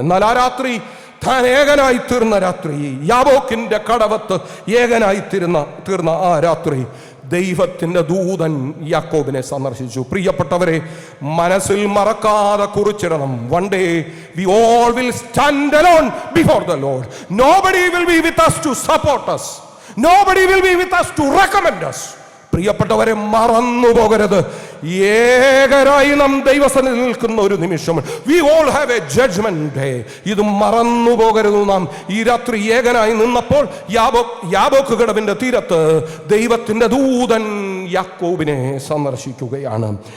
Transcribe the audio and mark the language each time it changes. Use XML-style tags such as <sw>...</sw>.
<ml>എന്നാൽ ആ രാത്രി, താൻ ഏകനായി തീർന്ന രാത്രി, യാബോക്കിന്റെ കടവത്ത് ഏകനായി തീർന്ന ആ രാത്രി ദൈവത്തിന്റെ ദൂതൻ യാക്കോബിനെ സന്ദർശിച്ചു. പ്രിയപ്പെട്ടവരെ, മനസ്സിൽ മറക്കാതെ കുറിച്ചിടണം.</ml> <en>One day we all will stand alone before the lord. Nobody will be with us to support us. Nobody will be with us to recommend us.</en> <ml>പ്രിയപ്പെട്ടവരെ, മറന്നു പോകരുത്, ഏകരായി നാം ദൈവസന്നിധിയിൽ നിൽക്കുന്ന ഒരു നിമിഷം.</ml> <en>We all have a judgment day.</en> <ml>ഇത് മറന്നു പോകരുത്. നാം ഈ രാത്രി ഏകനായി നിന്നപ്പോൾ യാബോക്ക് കടവിന്റെ തീരത്ത് ദൈവത്തിന്റെ ദൂതൻ യാക്കോബിനെ സന്ദർശിക്കുകയാണ്.</ml>